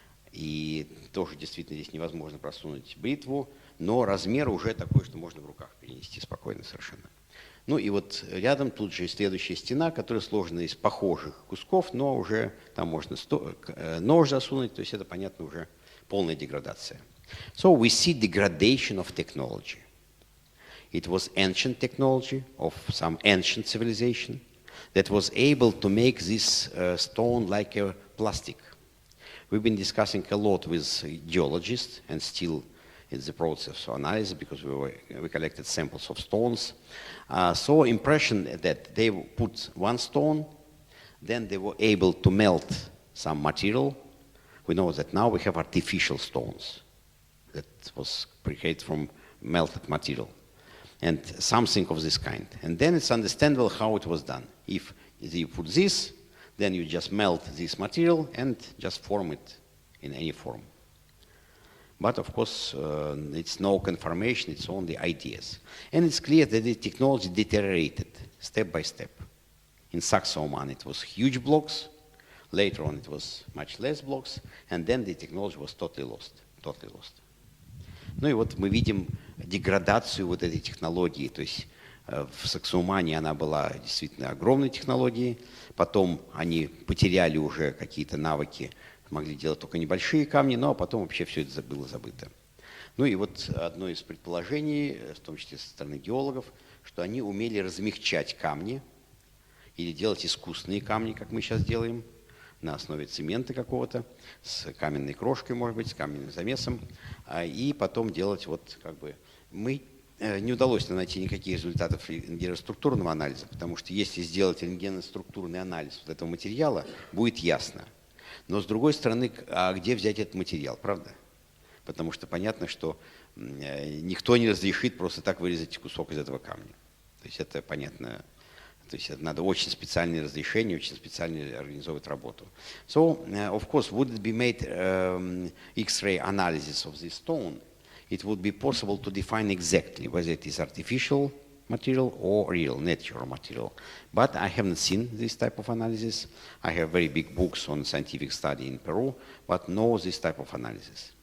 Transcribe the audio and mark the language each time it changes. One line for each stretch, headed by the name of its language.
Russian: И тоже действительно здесь невозможно просунуть бритву, но размер уже такой, что можно в руках перенести спокойно совершенно. Ну и вот рядом тут же следующая стена, которая сложена из похожих кусков, но уже там можно нож засунуть, то есть это, понятно, уже полная деградация.
English: So we see degradation of technology. It was ancient technology of some ancient civilization that was able to make this stone like a plastic. We've been discussing a lot with geologists, and still it's the process of analysis because we collected samples of stones. So impression that they put one stone, then they were able to melt some material. We know that now we have artificial stones that was created from melted material, and something of this kind. And then it's understandable how it was done. If you put this, then you just melt this material and just form it in any form. But of course, it's no confirmation, it's only ideas. And it's clear that the technology deteriorated step by step. In Sacsayhuaman, it was huge blocks. Later on, it was much less blocks. And then the technology was totally lost. Totally lost.
Russian: Ну и вот мы видим деградацию вот этой технологии. То есть в Sacsayhuaman она была действительно огромной технологией. Потом они потеряли уже какие-то навыки, могли делать только небольшие камни, но потом вообще все это было забыто. Ну и вот одно из предположений, в том числе со стороны геологов, что они умели размягчать камни или делать искусственные камни, как мы сейчас делаем, на основе цемента какого-то, с каменной крошкой, может быть, с каменным замесом, и потом делать вот как бы... Не удалось найти никаких результатов рентгеноструктурного анализа, потому что если сделать рентгеноструктурный анализ вот этого материала, будет ясно. Но с другой стороны, а где взять этот материал, правда? Потому что понятно, что никто не разрешит просто так вырезать кусок из этого камня. То есть это понятно, то есть это надо очень специальные разрешения, очень специально организовывать работу.
English: So, of course, would it be made X-ray analysis of this stone? It would be possible to define exactly whether it is artificial material or real, natural material. But I haven't seen this type of analysis. I have very big books on scientific study in Peru, but no this type of analysis.